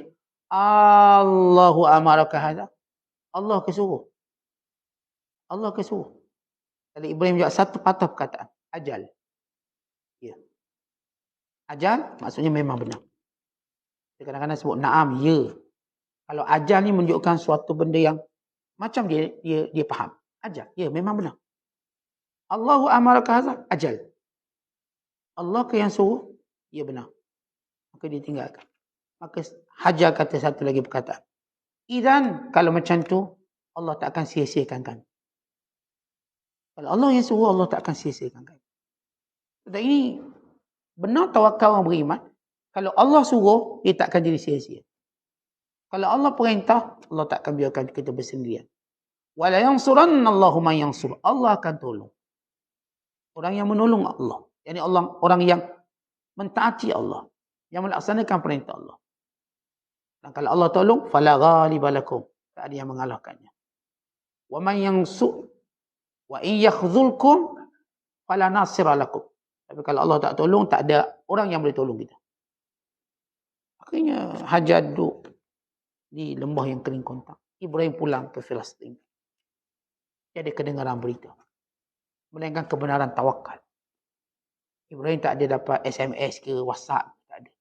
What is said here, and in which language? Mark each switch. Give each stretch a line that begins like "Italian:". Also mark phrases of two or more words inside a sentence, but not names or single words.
Arabic: الله أمرك هذا. Allah kesuruh.
Malay: Allah kesuruh. Jadi Ibrahim jawab satu patah perkataan. Ajal. Ya. Ajal maksudnya memang benar. Dia kadang-kadang sebut na'am, ya. Kalau ajal ni menunjukkan suatu benda yang macam dia faham. Ajal, ya memang benar.
Arabic: الله أمرك هذا، أجل.
Malay: Allah ke yang suruh? Ya benar. Maka dia tinggalkan. Maka Hajar kata satu lagi perkataan. Idan, kalau macam tu, Allah tak akan sia-siakan kami. Kalau Allah yang suruh, Allah tak akan sia-siakan kami. Dan ini benar tawakal orang beriman. Kalau Allah suruh, dia tak akan jadi sia-sia. Kalau Allah perintah, Allah tak akan biarkan kita bersendirian.
Arabic: ولينصرن الله من ينصر.
Malay: Allah akan tolong. Orang yang menolong Allah. Yani orang yang mentaati Allah, yang melaksanakan perintah Allah. Dan kalau Allah tolong,
Arabic: فلا غالب لكم,
Malay: tak ada yang mengalahkannya.
Arabic: ومن ينصر وإن يخذلكم فلا ناصر لكم.
Malay: Tapi kalau Allah tak tolong, tak ada orang yang boleh tolong kita. Akhirnya Hajar duduk di lembah yang kering kontang. Ibrahim pulang ke Palestin. Dia ada kedengaran berita. melainkan kebenaran tawakal. Ibrahim tak ada dapat SMS ke WhatsApp, tak ada.